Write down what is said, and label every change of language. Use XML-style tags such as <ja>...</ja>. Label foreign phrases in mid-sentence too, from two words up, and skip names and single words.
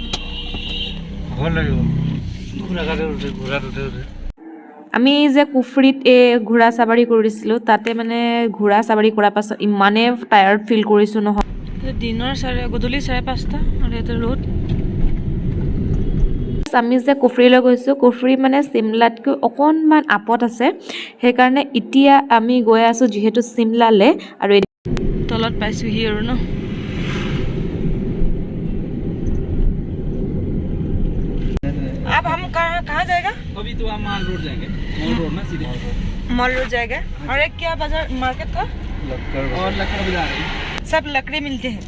<as>আমি যে কুফৰিত ঘোঁৰা চাবাৰী কৰিছিলোঁ তাতে মানে ঘোঁৰা চাবাৰী কৰাৰ পাছত ইমানে টায়াৰ্ড ফিল কৰিছোঁ নহয় দিনৰ গধূলি 5:30 আৰু এটা ৰ'দ আমি যে কুফৰিলৈ গৈছোঁ কুফৰি মানে চিমলাতকৈ অকণমান আপত আছে সেইকাৰণে এতিয়া আমি গৈ আছোঁ যিহেতু চিমলালৈ আৰু তলত পাইছোঁহি আৰু ন</as> <hi>अब हम कहाँ जाएगा अभी तो हम मॉल रोड जाएंगे मॉल रोड ना सीधे मॉल रोड जाएगा और एक क्या बाजार मार्केट था और लकड़ी बाजार सब लकड़ी मिलते हैं</hi>